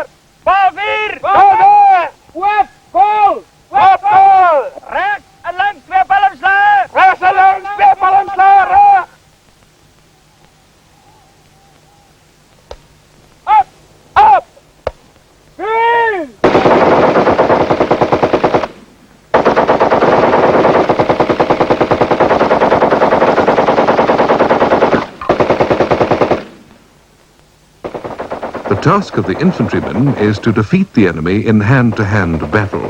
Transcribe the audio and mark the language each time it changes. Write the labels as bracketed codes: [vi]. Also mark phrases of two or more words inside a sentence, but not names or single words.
[nl] Pavier! Pavier! Wef! Vol! Wef! Vol! Rechts en links 2 palmslagen! Rechts en links 2 palmslagen! [en] Up! Up! Green! The task of the infantrymen is to defeat the enemy in hand-to-hand battle.